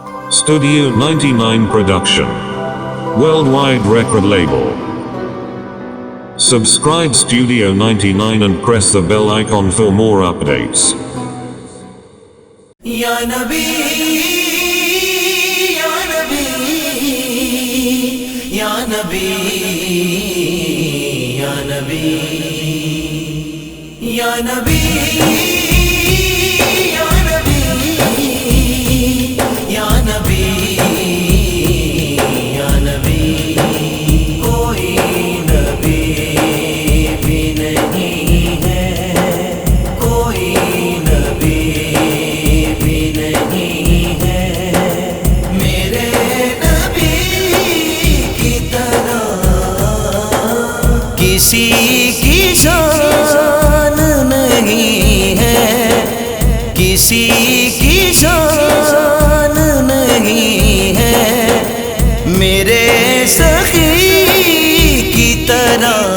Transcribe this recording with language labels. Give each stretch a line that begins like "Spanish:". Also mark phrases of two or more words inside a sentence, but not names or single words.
English: Studio 99 Production. Worldwide record label. Subscribe Studio 99 and press the bell icon for more updates.
Urdu: یا نبی، یا نبی، یا نبی، یا نبی، یا نبی، یا نبی، یا نبی, یا نبی، کوئی نبی بھی نہیں ہے، کوئی نبی بھی نہیں ہے، میرے نبی کی طرح کسی کی شان نہیں ہے، کسی کی شان نہیں ہے، میرے سخی کی طرح